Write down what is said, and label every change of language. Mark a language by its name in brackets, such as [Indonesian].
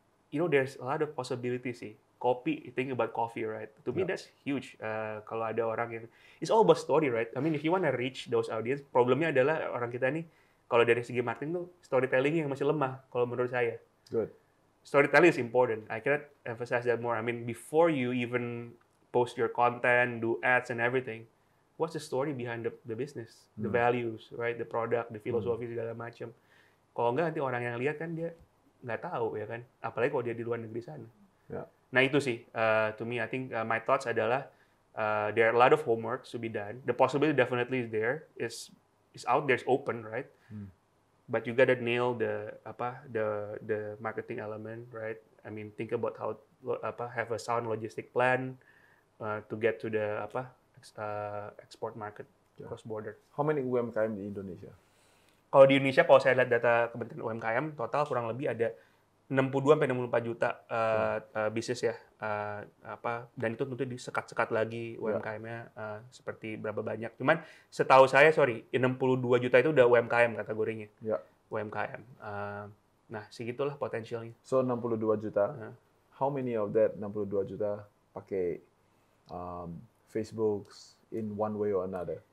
[English] There's a lot of possibilities sih. Kopi, think about coffee, right? To me, that's huge. [Indonesian] Kalau ada orang yang... [English] It's all about story, right? I mean, if you want to reach those audience, [Indonesian] problemnya adalah orang kita nih, kalau dari segi marketing tuh, storytelling yang masih lemah, kalau menurut saya. [English] Good. storytelling is important. I cannot emphasize that more. I mean, before you even post your content, do ads and everything, what's the story behind the business, the values, right, the product, the philosophy [Indonesian] segala macam. Kalau nggak nanti orang yang lihat kan dia nggak tahu ya kan, apalagi kalau dia di luar negeri sana. [English] Yeah. [Indonesian] Nah itu sih, [English] to me I think my thoughts [Indonesian] adalah [English] there are a lot of homework to be done. The possibility definitely is there, is out there, is open, right? But you gotta nail the marketing element, right? I mean, think about how have a sound logistic plan to get to the export market cross border. How many UMKM [Indonesian] di Indonesia? Kalau di Indonesia, kalau saya lihat data Kementerian UMKM, total kurang lebih ada 62 sampai 64 juta bisnis ya. Dan itu tentu disekat-sekat lagi UMKM-nya seperti berapa banyak. Cuman setahu saya, 62 juta itu udah UMKM kategorinya. UMKM. Nah, segitulah potensialnya. [English] So 62 juta. How many of that 62 juta [Indonesian] pakai [English] Facebook in one way or another?